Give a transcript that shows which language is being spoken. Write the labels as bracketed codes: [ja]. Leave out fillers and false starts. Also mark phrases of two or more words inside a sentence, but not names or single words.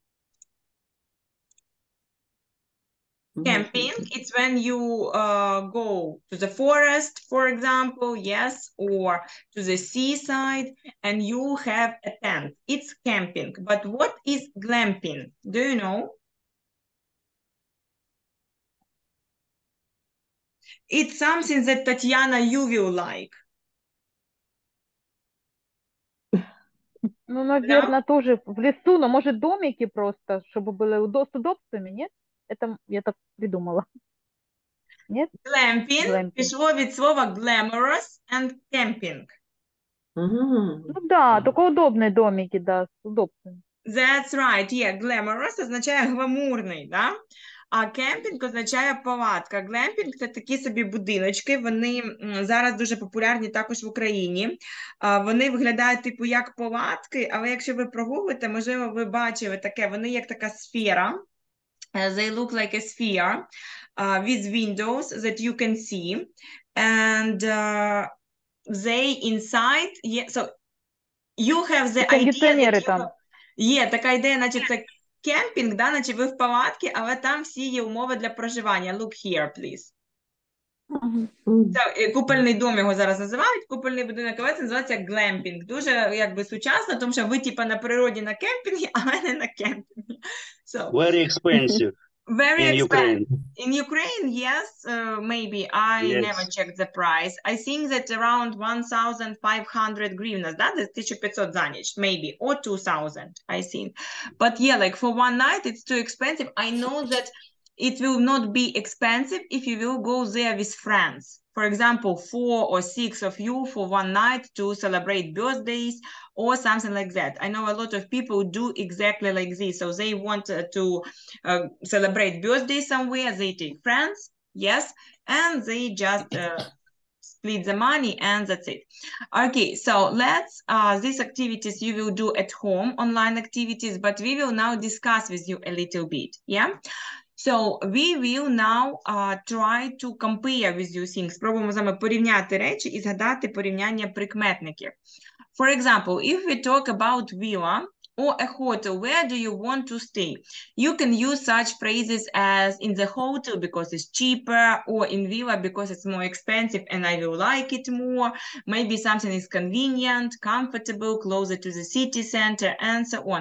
[en] Camping, it's when you go to the forest, for example, yes, or to the seaside, and you have a tent. It's camping. But what is glamping? Do you know? It's something that, Tatiana, you will like. [ru] Ну, наверное, тоже в лесу, но может домики просто, чтобы были с удобствами, нет? Это я так придумала. Нет? [uk] Glamping пішло від слова [en] glamorous and camping. [ru] Ну да, только удобные домики, да, с удобствами. [en] That's right, yeah, glamorous [uk] означає гламурний, да? А кемпінг означає палатка. Глемпінг – це такі собі будиночки, вони зараз дуже популярні також в Україні. Вони виглядають типу як палатки, але якщо ви прогуглите, можливо, ви бачили таке, вони як така сфера. [en] They look like a sphere with windows that you can see. And they inside, yeah, so you have the idea that you... [uk] Є така ідея, наче це кемпінг, да, наче ви в палатці, але там всі є умови для проживання. [en] Look here, please. [uk] Це купольний дом його зараз називають, купольний будинок, але це називається глемпінг. Дуже, якби, сучасно, тому що ви, типа, на природі на кемпінгі, але не на кемпінгі. [en] So, very expensive. Very in expensive. Ukraine. In Ukraine, yes, maybe. I never checked the price. I think that around 1,500 hryvnias, that is 1,500 [uk] за ніч, [en] maybe, or 2,000, I think. But yeah, like for one night, it's too expensive. I know that it will not be expensive if you will go there with friends. For example, 4 or 6 of you for one night to celebrate birthdays or something like that. I know a lot of people do exactly like this. So they want to celebrate birthday somewhere. They take friends, yes, and they just split the money and that's it. Okay, so let's, these activities you will do at home, online activities, but we will now discuss with you a little bit, yeah? So we will now try to compare with you things. [uk] Спробуємо з вами порівняти речі і згадати порівняння прикметників. [en] For example, if we talk about villa or a hotel, where do you want to stay? You can use such phrases as in the hotel because it's cheaper, or in villa because it's more expensive and I will like it more. Maybe something is convenient, comfortable, closer to the city center, and so on.